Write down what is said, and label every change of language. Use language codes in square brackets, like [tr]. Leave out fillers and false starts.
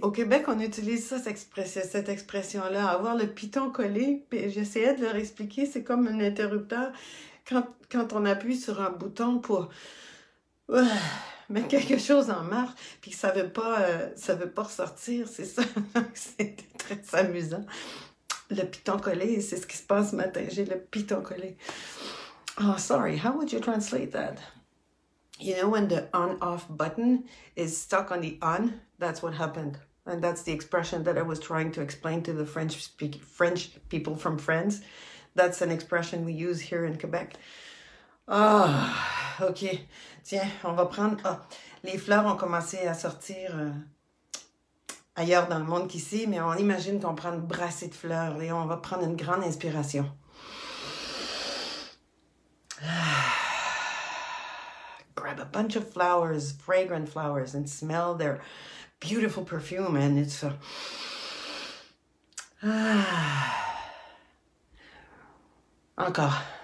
[fr] Au Québec, on utilise ça, cette expression-là, avoir le piton collé, puis j'essayais de leur expliquer, c'est comme un interrupteur quand on appuie sur un bouton pour mettre quelque chose en marche, puis que ça veut pas ressortir, c'est ça. C'était très amusant. Le piton collé, c'est ce qui se passe ce matin, j'ai le piton collé. [en] Oh, sorry, how would you translate that? You know, when the on-off button is stuck on the on, that's what happened. And that's the expression that I was trying to explain to the French people from France. That's an expression we use here in Quebec. [fr] Ah, OK. Tiens, on va prendre... Ah, les fleurs ont commencé à sortir ailleurs dans le monde qu'ici, mais on imagine qu'on prend une brassée de fleurs et on va prendre une grande inspiration. [en] Grab a bunch of flowers, fragrant flowers, and smell their beautiful perfume, and it's encore.